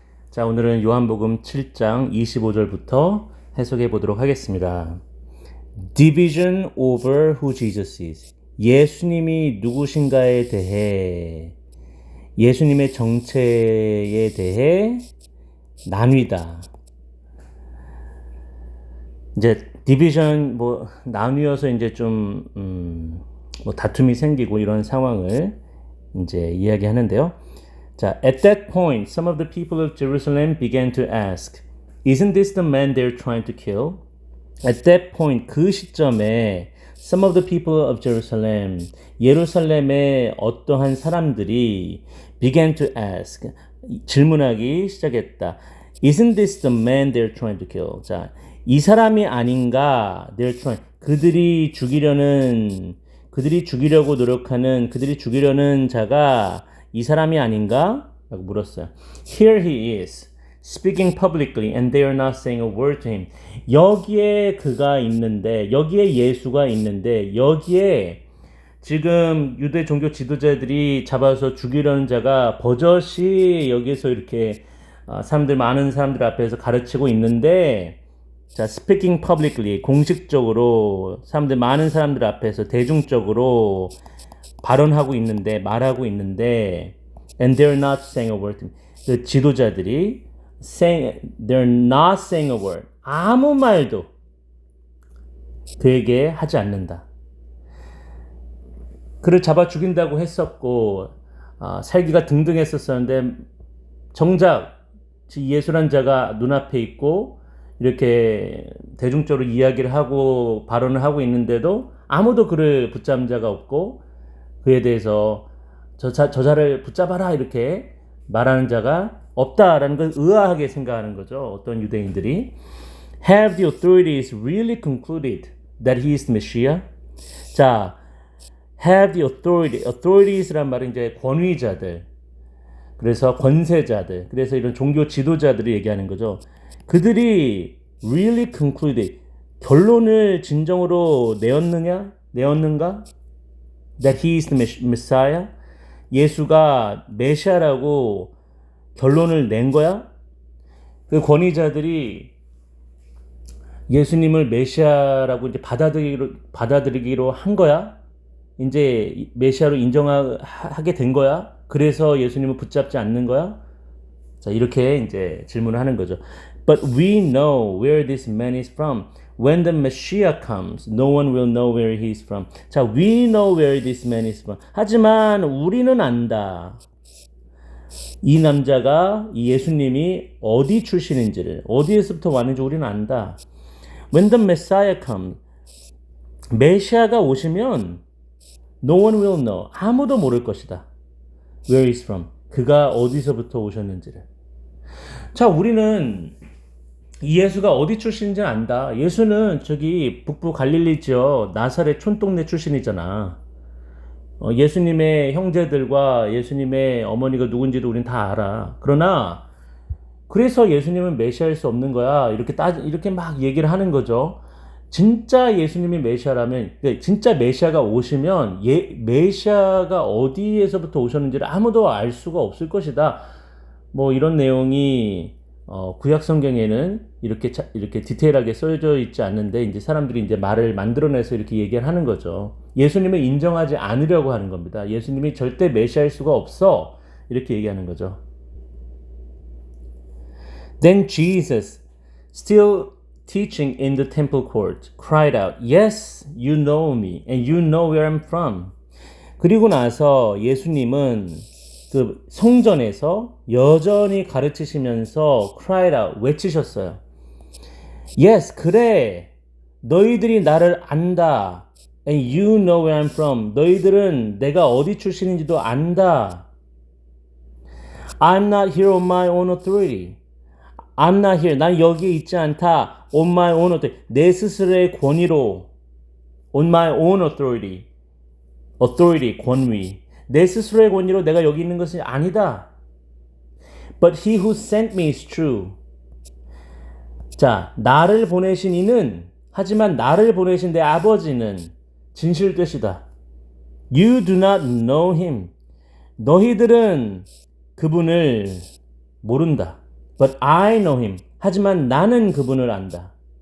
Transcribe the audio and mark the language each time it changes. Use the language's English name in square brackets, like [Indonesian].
[Korean] 자, 오늘은 요한복음 7장 25절부터 해석해 보도록 하겠습니다. [English] Division over who Jesus is. [Korean] 예수님이 누구신가에 대해, 예수님의 정체에 대해 나뉘다. 이제 디비전 나뉘어서 이제 좀 다툼이 생기고 이런 상황을 이제 이야기하는데요. [English] 자, at that point, some of the people of Jerusalem began to ask, "Isn't this the man they're trying to kill?" At that point, [Korean] 그 시점에 [English] some of the people of Jerusalem, [Korean] 예루살렘의 어떠한 사람들이 [English] began to ask, [Korean] 질문하기 시작했다. [English] Isn't this the man they're trying to kill? [Korean] 자, 이 사람이 아닌가? [English] They're trying, [Korean] 그들이 죽이려고 노력하는, 그들이 죽이려는 자가 이 사람이 아닌가? 라고 물었어요. [English] Here he is, speaking publicly, and they are not saying a word to him. [Korean] 여기에 그가 있는데, 여기에 예수가 있는데, 여기에 지금 유대 종교 지도자들이 잡아서 죽이려는 자가 버젓이 여기서 이렇게 많은 사람들 앞에서 가르치고 있는데, 자, [English] speaking publicly, [Korean] 공식적으로 많은 사람들 앞에서 대중적으로 발언하고 있는데, 말하고 있는데, [English] and they're not saying a word. [Korean] 그 지도자들이 [English] they're not saying a word. [Korean] 아무 말도 그에게 하지 않는다. 그를 잡아 죽인다고 했었고, 살기가 등등했었었는데, 정작 예수란 자가 눈앞에 있고, 이렇게 대중적으로 이야기를 하고 발언을 하고 있는데도 아무도 그를 붙잡은 자가 없고, 그에 대해서 저자를 붙잡아라 이렇게 말하는 자가 없다라는 걸 의아하게 생각하는 거죠. 어떤 유대인들이. [English] Have the authorities really concluded that he is the Messiah? [Korean] 자, [English] have the authories [Korean] 란 말은 이제 권위자들, 그래서 권세자들, 그래서 이런 종교 지도자들을 얘기하는 거죠. 그들이 [English] really concluded, [Korean] 결론을 진정으로 내었는가? [English] That he is the Messiah? [Korean] 예수가 메시아라고 결론을 낸 거야? 그 권위자들이 예수님을 메시아라고 이제 받아들이기로 한 거야? 이제 메시아로 인정하게 된 거야? 그래서 예수님을 붙잡지 않는 거야? 자, 이렇게 이제 질문을 하는 거죠. [English] But we know where this man is from. When the Messiah comes, no one will know where he is from. 자, we know where this man is from. [Korean] 하지만 우리는 안다. 이 남자가, 이 예수님이 어디 출신인지를, 어디에서부터 왔는지 우리는 안다. [English] When the Messiah comes, [Korean] 메시아가 오시면 [English] no one will know. [Korean] 아무도 모를 것이다. [English] Where he is from. [Korean] 그가 어디서부터 오셨는지를. 자, 우리는 이 예수가 어디 출신인지 안다. 예수는 저기 북부 갈릴리 지역 나사렛 촌동네 출신이잖아. 예수님의 형제들과 예수님의 어머니가 누군지도 우린 다 알아. 그러나 그래서 예수님은 메시아일 수 없는 거야. 이렇게 막 얘기를 하는 거죠. 진짜 예수님이 메시아라면, 진짜 메시아가 오시면 메시아가 어디에서부터 오셨는지를 아무도 알 수가 없을 것이다. 뭐 이런 내용이 구약 성경에는 이렇게 디테일하게 써져 있지 않는데, 이제 사람들이 이제 말을 만들어내서 이렇게 얘기를 하는 거죠. 예수님을 인정하지 않으려고 하는 겁니다. 예수님이 절대 메시아일 수가 없어. 이렇게 얘기하는 거죠. [English] Then Jesus, still teaching in the temple court, cried out, "Yes, you know me, and you know where I'm from." [Korean] 그리고 나서 예수님은 그 성전에서 여전히 가르치시면서 [English] cried out, [Korean] 외치셨어요. [English] Yes, [Korean] 그래. 너희들이 나를 안다. [English] And you know where I'm from. [Korean] 너희들은 내가 어디 출신인지도 안다. [English] I'm not here on my own authority. I'm not here. [Korean] 난 여기에 있지 않다. [English] On my own authority. [Korean] 내 스스로의 권위로. [English] On my own authority. [Korean] authority, 권위. 내 스스로의 권위로 내가 여기 있는 것이 아니다. [English] But he who sent me is true. [Korean] 자, 나를 보내신 이는, 하지만 나를 보내신 내 아버지는 진실되시다. [English] You do not know him. [Korean] 너희들은 그분을 모른다. [English] But I know him. [Korean] 하지만 나는 그분을 안다.